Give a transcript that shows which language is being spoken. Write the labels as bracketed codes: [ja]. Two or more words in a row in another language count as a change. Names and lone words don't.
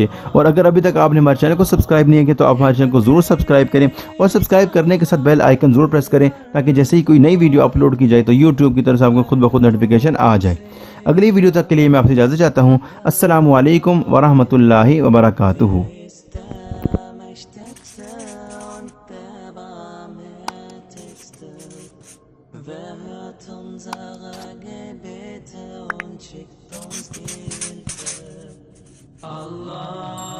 [ur] اور اگر ابھی تک آپ نے ہمارے چینل کو سبسکرائب نہیں کیا تو آپ ہمارے چینل کو ضرور سبسکرائب کریں، اور سبسکرائب کرنے کے ساتھ [en] bell icon [ur] ضرور پریس کریں تاکہ جیسے ہی کوئی نئی [en] video upload [ur] کی جائے تو یوٹیوب کی طرف سے آپ کو خود بخود نوٹیفیکیشن آ جائے۔ اگلی ویڈیو تک کے لیے میں آپ سے اجازت چاہتا ہوں۔ السلام علیکم ورحمۃ اللہ وبرکاتہ۔ [de] Wer hört unsere Gebete und schickt uns die Hilfe? Allah.